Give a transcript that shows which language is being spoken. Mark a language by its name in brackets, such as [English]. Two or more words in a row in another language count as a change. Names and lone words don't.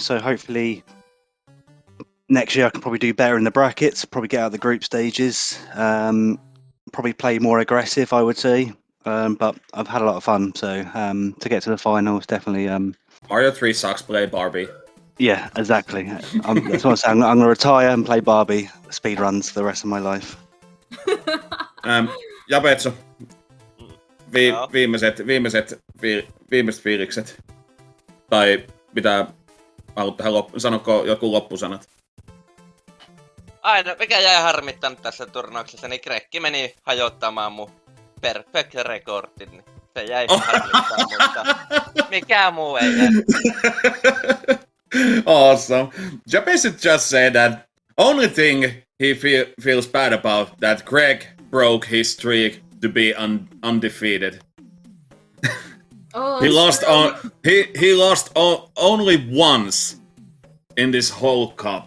[English] So hopefully next year I can probably do better in the brackets, probably get out of the group stages, probably play more aggressive, I would say. But I've had a lot of fun, so to get to the finals, definitely. Mario 3 sucks, play Barbie. Yeah, exactly. That's what I'm saying. I'm going to retire and play Barbie speedruns for the rest of my life. [Finnish] Japezu, Joo. viimeiset fiilikset. Tai mitä haluat tähän sanoko joku loppusanat? Aina, mikä jäi harmittanut tässä turnauksessa, niin CrEgg meni hajottamaan mun [English] perfect recordin. [Finnish] Niin se jäi harmittaa, mutta mikään muu ei jää. [English] Awesome. Japezu just said that only thing he feels bad about that CrEgg broke his streak to be undefeated. Oh, He lost he lost only once in this whole cup.